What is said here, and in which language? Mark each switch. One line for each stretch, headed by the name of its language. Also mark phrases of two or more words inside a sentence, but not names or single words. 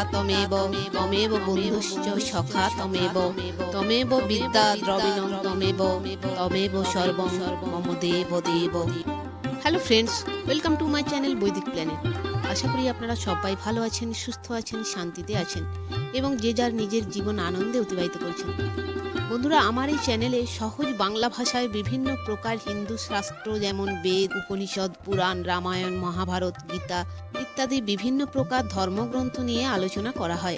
Sanskrit: তমেব, তমেব বন্ধুশ্চ সখা তমেব, তমেব বিদ্যা দ্রবিণং তমেব, তমেব সর্বং মম দেব দেব।
English: Hello friends, welcome to my channel Vedic Planet.
Bangla: আশা করি আপনারা সবাই ভালো আছেন, সুস্থ আছেন, শান্তিতে আছেন এবং যে যার নিজের জীবন আনন্দে অতিবাহিত করছেন। বন্ধুরা, আমার এই চ্যানেলে সহজ বাংলা ভাষায় বিভিন্ন প্রকার হিন্দু শাস্ত্র যেমন বেদ, উপনিষদ, পুরাণ, রামায়ণ, মহাভারত, গীতা ইত্যাদি বিভিন্ন প্রকার ধর্মগ্রন্থ নিয়ে আলোচনা করা হয়।